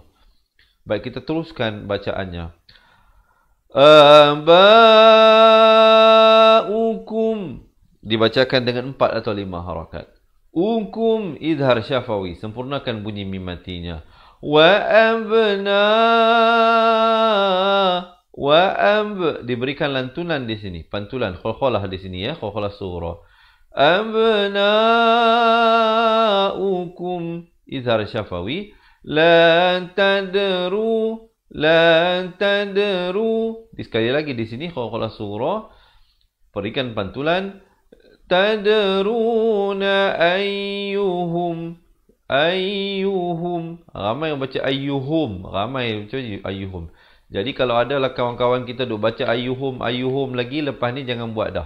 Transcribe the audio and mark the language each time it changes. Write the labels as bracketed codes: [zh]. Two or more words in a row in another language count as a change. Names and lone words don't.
[ms] Baik, kita teruskan bacaannya. Aba'ukum dibacakan dengan 4 atau 5 harakat. Ukum [ar] إظهار شفوي, [ms] sempurnakan bunyi mim matinya. Wa ab diberikan lantunan di sini, pantulan khalkhalah di sini ya, [ar] قلقلة صغرى. أبناؤكم إظهار شفوي، لا تدرون، لا تدرون. [ms] Sekali lagi di sini [ar] قلقلة صغرى, [ms] berikan pantulan. [ar] تدرون أيهم، أيهم. [ms] Ramai yang baca ayyuhum, ramai baca ayyuhum. Jadi kalau adalah kawan-kawan kita duk baca [ar] أيهم، أيهم [ms] lagi, lepas ni jangan buat dah.